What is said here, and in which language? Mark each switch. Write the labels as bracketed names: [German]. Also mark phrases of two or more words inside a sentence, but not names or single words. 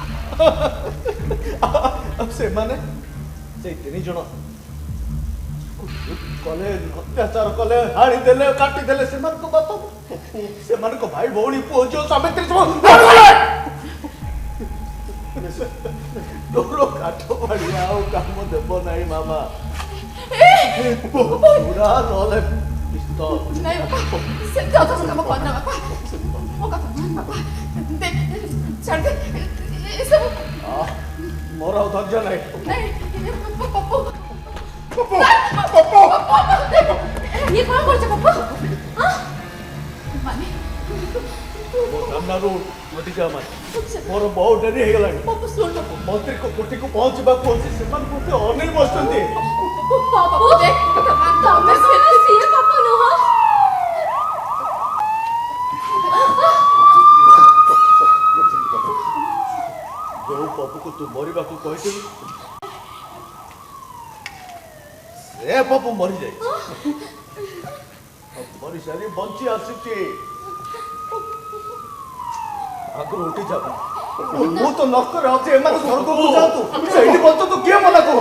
[Odia] ସେମାନେ ସେଇ 3 ଜଣ କଲେ ଅତ୍ୟାଚାର କଲେ ହାଣିଦେଲେ କାଟିଦେଲେ ସେମାନଙ୍କ ବାପା ସେମାନଙ୍କ ଭାଇ ଭଉଣୀ ପୁଅ ଝିଅ ସାବିତ୍ରୀ ତୋର କାଠ ବାଡ଼ି ଆଉ କାମ ଦେବ ନାହିଁ ମାମା ପୁରା ନହେଲେ ସେମିତି ଅଧା କାମ କରନା ବାପା ମୋ କଥା ବାପା ଛାଡି ଦେ ଏସବୁ ମୋର ଆଉ ଧୈର୍ଯ୍ୟ ନାହିଁ [Hindi] ये कौन बोल पप्पू हाँ माने [Odia] ମୋ ସାମ୍ନାରୁ ମଟିକା ମାରି ମୋର ବହୁତ ଡେରି ହେଇଗଲାଣି [Hindi] पप्पू सुन [Odia] ମନ୍ତ୍ରୀ କୋଠିକୁ ପହଞ୍ଚିବାକୁ ଅଛି ସେମାନେ ମୋତେ ଅନେଇ ବସିଛନ୍ତି ପପ୍ପୁ ଦେଖ ତମେ ସିଏ ପପ୍ପୁ ନୁହଁ ଯୋଉ ପପୁକୁ ତୁ ମରିବାକୁ କହିଥିଲୁ ସେ ପପୁ ମରିଯାଇଛି ମରିସାରି ବଞ୍ଚି ଆସିଛି ଆଗରୁ ଉଠି ଯାଉ ମୁଁ ତ ନକରେ ଅଛି ଏମାନେ ସ୍ୱର୍ଗକୁ ଯାଆନ୍ତୁ ସେଇଠି ବଞ୍ଚନ୍ତୁ କିଏ ମନା କରୁଛି